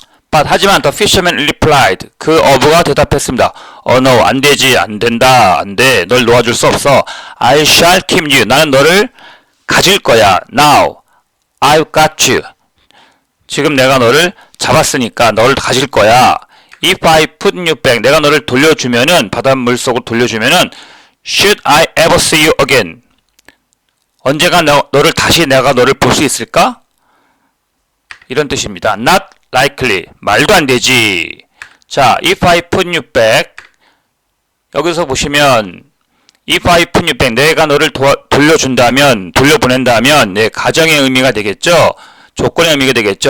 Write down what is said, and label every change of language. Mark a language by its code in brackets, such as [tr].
[en] But 하지만 the fisherman replied, [ko] 그 어부가 대답했습니다. [en] Oh no, [ko] 안 되지, 안 된다, 안 돼, 널 놓아줄 수 없어. [en] I shall keep you, [ko] 나는 너를 가질 거야. [en] Now, I've got you. [ko] 지금 내가 너를 잡았으니까 너를 가질 거야. [en] If I put you back, [ko] 내가 너를 돌려주면은 바닷물 속으로 돌려주면은 [en] Should I ever see you again? [ko] 언제가 너를 다시 내가 너를 볼 수 있을까? 이런 뜻입니다. [en] Not likely, [ko] 말도 안 되지. 자, [en] if I put you back [ko] 여기서 보시면 if I put you back 내가 너를 돌려준다면, 돌려보낸다면 내 가정의 의미가 되겠죠. 조건의 의미가 되겠죠.